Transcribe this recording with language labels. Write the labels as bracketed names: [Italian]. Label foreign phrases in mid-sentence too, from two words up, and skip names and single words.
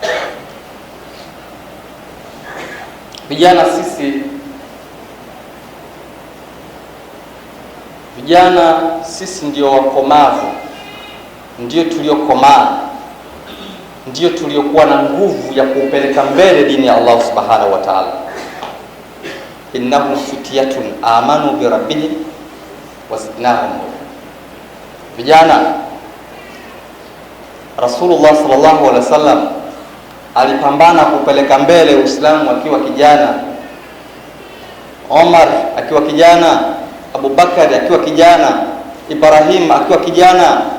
[Swahili] Vijana sisi ndio wakomavu, ndio tuliokomaa, ndio tuliokuwa na nguvu ya kupeleka mbele dini ya [Arabic] الله سبحانه وتعالى. إنهم فتية آمنوا بربهم وزدناهم. [Swahili] Vijana, [Arabic] رسول الله صلى الله عليه وسلم [Swahili] alipambana kupeleka mbele Uislamu akiwa kijana, Omar akiwa kijana, Abu Bakar akiwa kijana, Ibrahim akiwa kijana.